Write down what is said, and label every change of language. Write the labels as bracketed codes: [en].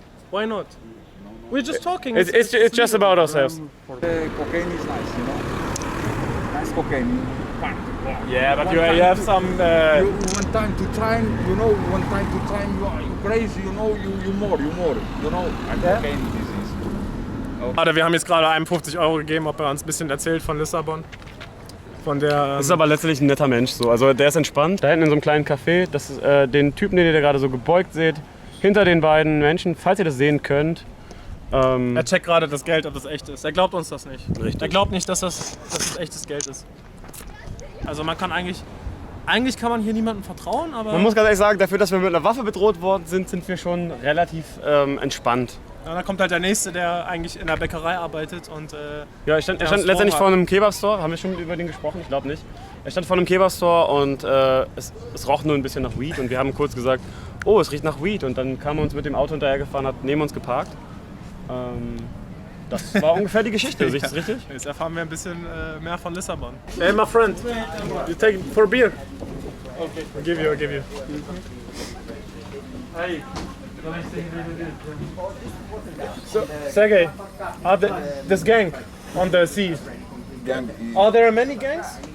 [en] Why not? We're just talking. It's just about ourselves. Cocaine is nice, you know. Nice cocaine. Yeah, but you have some. You one time to time, you know. One time to time, you crazy, you know. You more, you know. And cocaine disease. [de] Wir haben jetzt gerade einem 50 € gegeben, ob er uns ein bisschen erzählt von Lissabon. Von der. Das ist aber letztendlich ein netter Mensch so. Also der ist entspannt. Da hinten in so einem kleinen Café, das ist, den Typen, den ihr da gerade so gebeugt seht, hinter den beiden Menschen, falls ihr das sehen könnt. Er checkt gerade das Geld, ob das echt ist. Er glaubt uns das nicht. Richtig. Er glaubt nicht, dass das echtes Geld ist. Also man kann eigentlich kann man hier niemandem vertrauen, aber Man muss ganz ehrlich sagen, dafür, dass wir mit einer Waffe bedroht worden sind, sind wir schon relativ entspannt. ja, dann kommt halt der Nächste, der eigentlich in der Bäckerei arbeitet und Ja, er stand das letztendlich Vorrat. vor einem Kebab-Store. Haben wir schon über den gesprochen? Ich glaube nicht. Er stand vor einem Kebab-Store und es roch nur ein bisschen nach Weed. Und wir haben kurz gesagt, oh, es riecht nach Weed. Und dann kam er uns mit dem Auto hinterhergefahren, hat neben uns geparkt. Das war ungefähr die Geschichte. Sehe ich das richtig? jetzt erfahren wir ein bisschen mehr von Lissabon. [en] Hey, my friend, you take it for a beer? Okay, I'll give you. Hey. So, Sergey, this gang on the sea, Gang are there many gangs?